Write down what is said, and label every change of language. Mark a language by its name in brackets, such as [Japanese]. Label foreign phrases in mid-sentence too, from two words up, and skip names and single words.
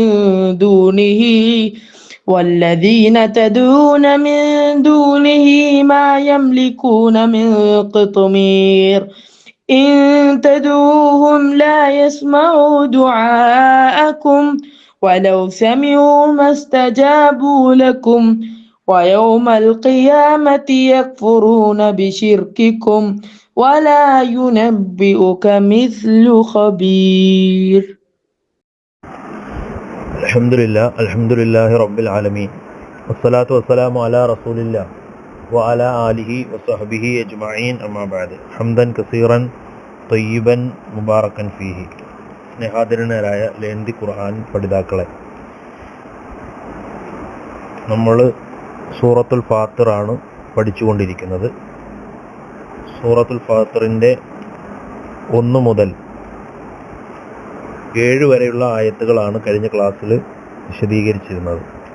[Arabic] من دونه ما يملكون من قطمير إن تدعوهم لا يسمعوا دعاءكم ولو سمعوا ما استجابوا لكم ويوم القيامة يكفرون بشرككم ولا ينبئك مثل خبير. الحمد لله رب العالمين والصلاة والسلام على رسول الله وعلى آله وصحبه أجمعين أما بعد حمدا كثيرا طيبا مباركا فيه. [Malayalam] സ്നേഹാദരനായ ലേന്തി ഖുർആൻ പഠിതാക്കളെ, നമ്മൾ സൂറത്തുൽ ഫാത്തിറാണ് പഠിച്ചുകൊണ്ടിരിക്കുന്നത്. സൂറത്തുൽ ഫാത്തിറിൻ്റെ 1 മുതൽ 7 വരെയുള്ള ആയത്തുകളാണ് കഴിഞ്ഞ ക്ലാസ്സിൽ വിശദീകരിച്ചിരുന്നത്.